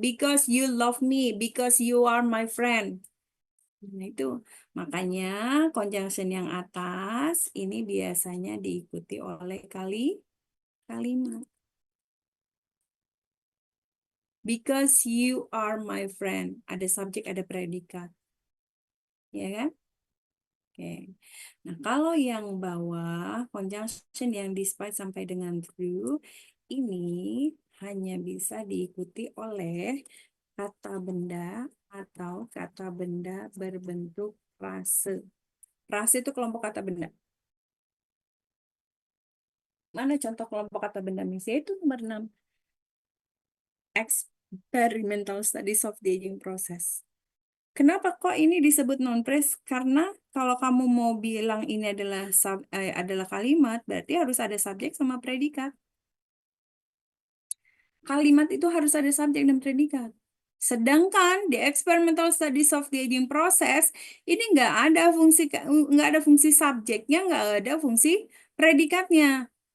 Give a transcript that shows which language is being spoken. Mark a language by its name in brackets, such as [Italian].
[English] Because you love me. Because you are my friend. [Indonesian] Nah, itu. Makanya conjunction yang atas ini biasanya diikuti oleh kalimat. [English] Because you are my friend. [Indonesian] Ada subjek, ada predikat. Ya kan? Oke. Nah, kalau yang bawah, conjunction yang despite sampai dengan through, ini hanya bisa diikuti oleh kata benda atau kata benda berbentuk frase. Frase itu kelompok kata benda. Mana contoh kelompok kata benda? Misalnya itu nomor 6. [English] Experimental studies of the aging process. [Indonesian] Kenapa kok ini disebut non-phrase? Karena kalau kamu mau bilang ini adalah kalimat, berarti harus ada subjek sama predikat. Kalimat itu harus ada subjek dan predikat. Sedangkan di [English] experimental studies of the aging process [Indonesian] ini nggak ada fungsi subjeknya, nggak ada fungsi predikatnya.